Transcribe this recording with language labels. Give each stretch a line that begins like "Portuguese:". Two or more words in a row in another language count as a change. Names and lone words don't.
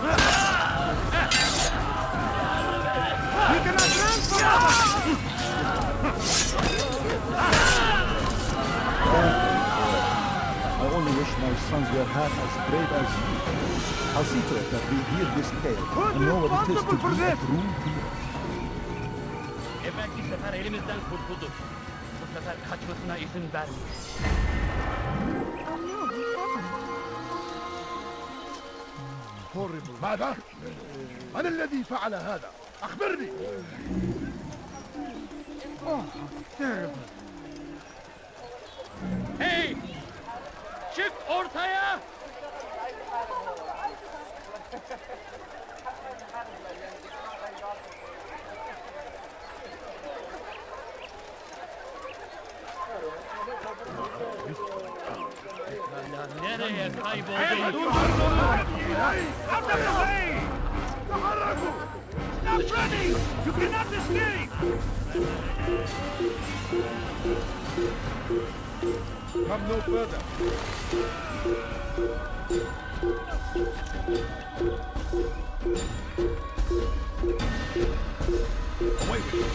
English: We cannot run forever! I only wish my sons were half as brave as you. I'll see to it that we hear this tale and know what it is to be a true hero.
Turkish: Evvelki sefer elimizden kurtuldu. Bu sefer kaçmasına izin vermeyiz.
Arabic: ماذا؟ من الذي فعل هذا؟ أخبرني!
English: Hey!
Turkish: Çık ortaya! Nereye kayboldun?
Arabic: تحركوا!
English: not ready! You cannot escape! Come no further. Away with you!